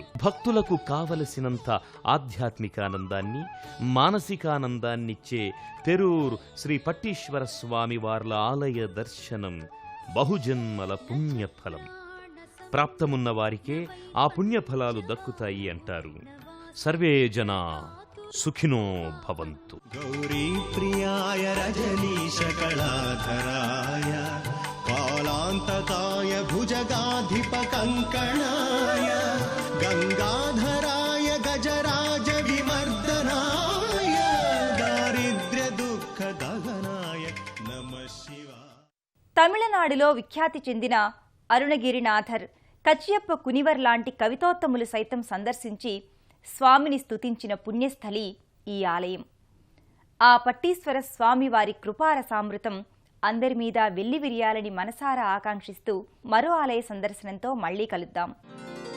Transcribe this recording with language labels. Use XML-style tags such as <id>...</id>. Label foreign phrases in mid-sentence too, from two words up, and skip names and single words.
<te>భక్తులకు కావలసినంత ఆధ్యాత్మికానందాన్ని, మానసికానందాన్నిచ్చే తెరూరు శ్రీ పట్టీశ్వర స్వామి వార్ల ఆలయ దర్శనం బహుజన్మల పుణ్యఫలం. ప్రాప్తమున్న వారికే ఆ పుణ్యఫలాలు దక్కుతాయి అంటారు.</te> <sa>సర్వే జనా సుఖినో భవంతు. गौरी प्रियाय रजनीशकलाधराय कालान्तकाय भुजगाधिपकङ्कणाय गङ्गाधराय गजराज विमर्दनाय दारिद्र्यदुःखदहनाय नमः शिवाय.</sa> <te>తమిళనాడులో విఖ్యాతి చెందిన అరుణగిరినాథర్, కచ్చియప్ప కునివర్ లాంటి కవితోత్తములు సైతం సందర్శించి స్వామిని స్తుతించిన పుణ్యస్థలి ఈ ఆలయం. ఆ పట్టీశ్వర స్వామి వారి కృపారసామృతం అందరి మీద వెల్లివిరియాలని మనసారా ఆకాంక్షిస్తూ మరో ఆలయ సందర్శనంతో మళ్లీ కలుద్దాం.</te>